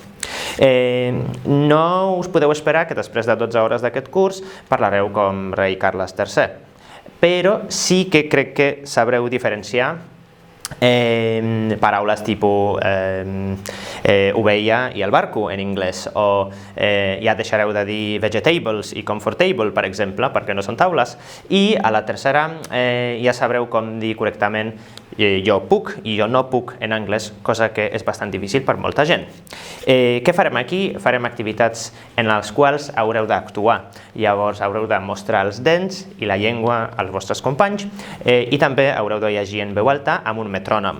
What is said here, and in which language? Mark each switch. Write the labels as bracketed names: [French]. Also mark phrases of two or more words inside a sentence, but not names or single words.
[Catalan] No us podeu esperar que després de 12 hores d'aquest curs parlareu com rei Carles III, però sí que crec que sabreu diferenciar paraules tipus ovella i el barco en anglès, o ja deixareu de dir vegetables i comfortable, per exemple, perquè no són taules, i a la tercera ja sabreu com dir correctament jo puc i jo no puc en anglès, cosa que és bastant difícil per molta gent. Què farem aquí? Farem activitats en les quals haureu d'actuar. Llavors haureu de mostrar els dents i la llengua als vostres companys i també haureu de llegir en veu alta amb un metrònom.